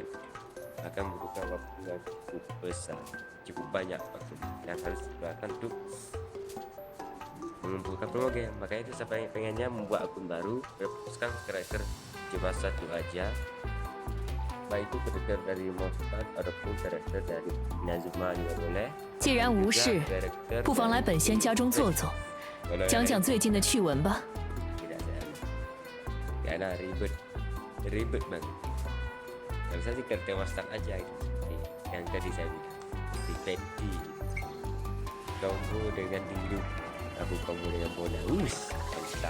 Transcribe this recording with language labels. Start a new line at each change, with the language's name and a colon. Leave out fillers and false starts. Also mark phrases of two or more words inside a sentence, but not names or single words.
Indonesian: Akan membutuhkan waktu yang cukup besar, cukup banyak waktu yang harus dikeluarkan untuk mengumpulkan promo game. Makanya itu saya pengennya membuat akun baru, fokuskan karakter cuma satu aja, baik itu karakter dari Mostar ataupun karakter dari Inazuma juga boleh.
Chinese: 既然无事，不妨来本仙家中坐坐，讲讲最近的趣闻吧。
Indonesian: Tidak saya, karena ribet banget. Kalau saya sih karakter Mostar aja itu, yang tadi saya bilang, si Fenty, combo dengan Diluc, aku combo dengan Bona, mantap.